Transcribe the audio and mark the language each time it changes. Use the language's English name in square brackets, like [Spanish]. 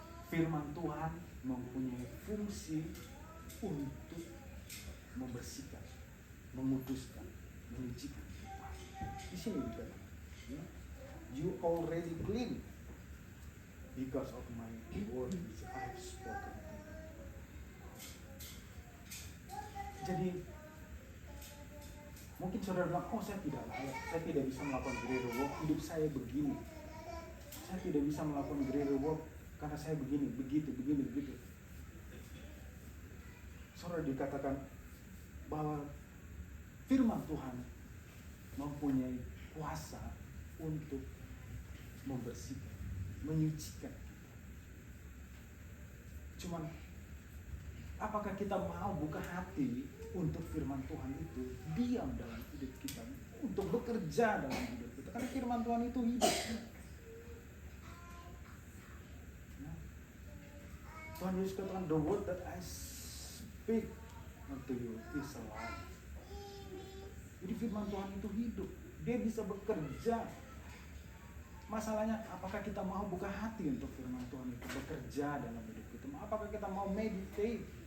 [Indonesian] Firman Tuhan mempunyai fungsi untuk membersihkan, menguduskan, menyucikan kita. Di sini dikatakan, [English] you already clean because of my word which I have spoken to you. [Indonesian] Jadi mungkin saudara bilang, oh saya tidak layak, saya tidak bisa melakukan greater work, hidup saya begini. Saya tidak bisa melakukan greater work karena saya begini, begitu. Saudara dikatakan bahwa firman Tuhan mempunyai kuasa untuk membersihkan, menyucikan kita. Cuman apakah kita mau buka hati untuk firman Tuhan itu diam dalam hidup kita, untuk bekerja dalam hidup kita? Karena firman Tuhan itu hidup. Tuhan Yesus katakan, [English] the word that I speak unto you is alive. [Indonesian] Jadi firman Tuhan itu hidup, dia bisa bekerja. Masalahnya, apakah kita mau buka hati untuk firman Tuhan itu bekerja dalam hidup kita? Apakah kita mau meditate?